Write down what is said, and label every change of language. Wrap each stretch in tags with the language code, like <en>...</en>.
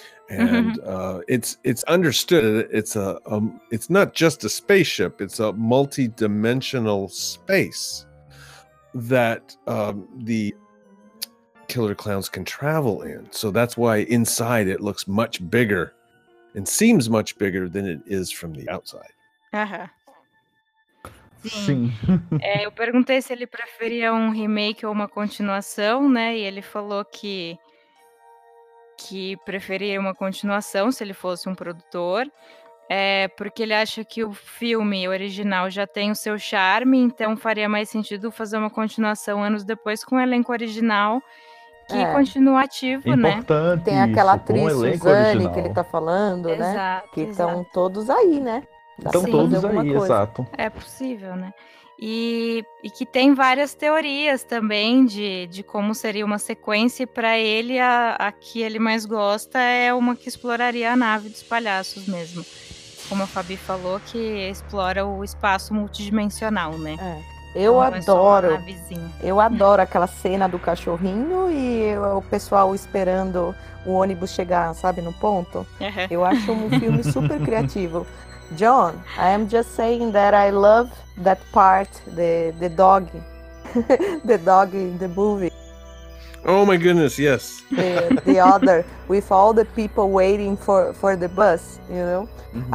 <en>And it's understood it's a it's not just a spaceship, it's a multi-dimensional space that the killer clowns can travel in. So that's why inside it looks much bigger and seems much bigger than it is from the outside.</en> <pt>Sim. Eu perguntei se ele preferia um remake ou uma continuação, né? E ele falou que preferia uma continuação se ele fosse um produtor, porque ele acha que o filme original já tem o seu charme, então faria mais sentido fazer uma continuação anos depois com o elenco original, que continua ativo, importante, né? Tem aquela atriz, Suzane, que ele tá falando, exato, né? Exato. Que estão todos aí, né? Estão todos aí, coisa. Exato. É possível, né? E que tem várias teorias também de como seria uma sequência, e para ele, a que ele mais gosta é uma que exploraria a nave dos palhaços mesmo. Como a Fabi falou, que explora o espaço multidimensional, né? Eu adoro. Eu adoro aquela cena do cachorrinho e o pessoal esperando o ônibus chegar, sabe, no ponto. Eu acho um filme super criativo.</pt> <en>John, I am just saying that I love that part, the dog, the dog in the movie. Oh my goodness, yes. The other, with all the people waiting for the bus, you know. Mm-hmm.</en>